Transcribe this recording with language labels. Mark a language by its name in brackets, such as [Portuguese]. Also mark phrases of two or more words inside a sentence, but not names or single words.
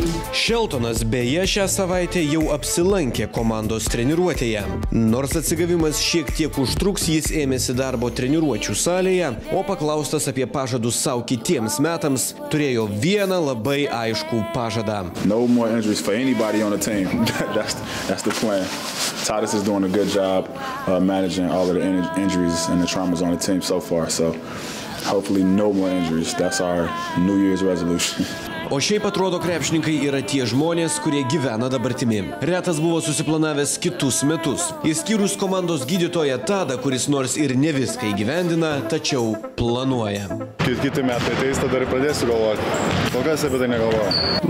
[Lithuanian] Šeltonas beje šią savaitę jau apsilankė komandos treniruotėje. Nors atsigavimas šiek tiek užtruks, jis ėmėsi darbo treniruočių salėje, o paklaustas apie pažadus savo kitiems metams, turėjo vieną labai aiškų pažadą. [English] No more injuries for anybody on the team. That's the plan. Titus is doing a good job managing all of the injuries and the traumas on the team so far. So hopefully no more injuries. That's our New Year's resolution. [Lithuanian] O šiaip atrodo, krepšininkai yra tie žmonės, kurie gyvena dabartimi. Retas buvo susiplanavęs kitus metus. Išskyrus komandos gydytoją Tadą, kuris nors ir ne viską įgyvendina, tačiau planuoja. Kiti metai ateis, tada ir pradėsiu galvoti. Kol kas apie tai negalvoju.